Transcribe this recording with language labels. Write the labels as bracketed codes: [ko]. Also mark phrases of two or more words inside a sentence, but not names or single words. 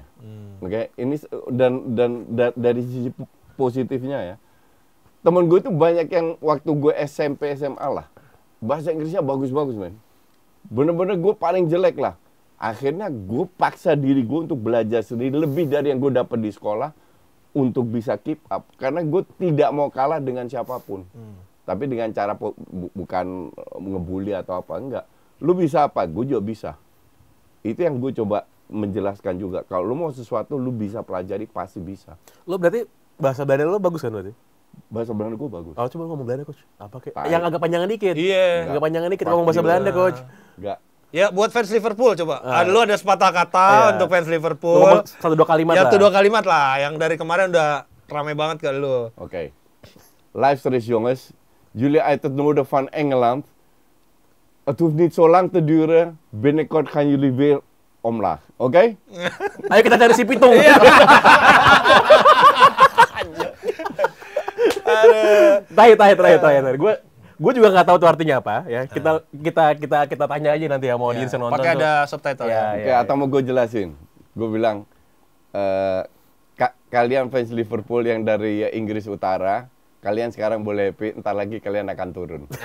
[id] Oke, ini dan dari sisi positifnya ya. Temen gue itu banyak yang waktu gue SMP, SMA lah. Bahasa Inggrisnya bagus-bagus, men. Bener-bener gue paling jelek lah. Akhirnya gue paksa diri gue untuk belajar sendiri lebih dari yang gue dapat di sekolah untuk bisa [en] keep up. [id] Karena gue tidak mau kalah dengan siapapun. Tapi dengan cara bukan ngebully atau apa, enggak. Lu bisa apa? Gue juga bisa. Itu yang gue coba menjelaskan juga. Kalau lu mau sesuatu, lu bisa pelajari, pasti bisa. Lu berarti bahasa Belanda lu bagus kan berarti? Bahasa Belanda gue bagus. Oh, coba ngomong Belanda, Coach. Apa kayak? Yang agak panjangan dikit. Iya. Agak panjangan dikit ngomong bahasa Belanda, Coach. Enggak. Ya, buat fans Liverpool coba. Lu ada sepatah kata untuk fans Liverpool. Ngomong 1-2 kalimat lah. 1-2 kalimat lah. Yang dari kemarin udah rame banget ke lu. [nl] Oké. Luister eens jongens. Jullie uit het noorden van Engeland. Het hoeft niet zo lang te duren. Binnenkort gaan jullie weer omlaag. Oké? [id] Ayo kita cari si Pitung. Terakhir. Gue juga nggak tahu tuh artinya apa ya. Kita tanya aja nanti ya mau audiens nonton. Pakai ada subtitle ya. Oke, atau mau gue jelasin. Gue bilang kalian fans Liverpool yang dari Inggris Utara, kalian sekarang boleh happy, entar lagi kalian akan turun.